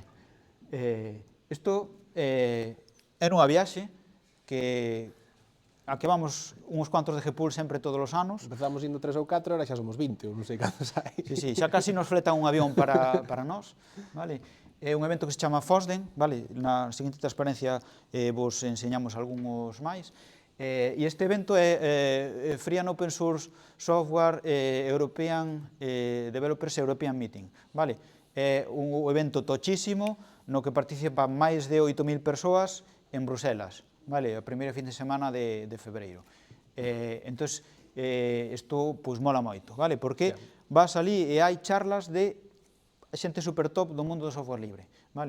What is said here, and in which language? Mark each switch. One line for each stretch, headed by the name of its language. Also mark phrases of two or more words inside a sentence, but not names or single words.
Galician: Isto era unha viaxe a que vamos uns cuantos de GPUL sempre todos os anos. Empezamos indo 3 ou 4, ahora xa somos 20, ou non sei cantos hai. Sí, xa casi nos fletan un avión para nós, vale? É un evento que se chama FOSDEN, vale? Na seguinte transparencia vos enseñamos algúns máis. E este evento é Free and Open Source Software European Developers European Meeting, vale? É un evento tochísimo no que participan máis de 8.000 persoas en Bruselas, vale? A primeira fin de semana de febreiro. Entón, isto mola moito, vale? Porque vas ali e hai charlas de xente super top do mundo do software libre, vale?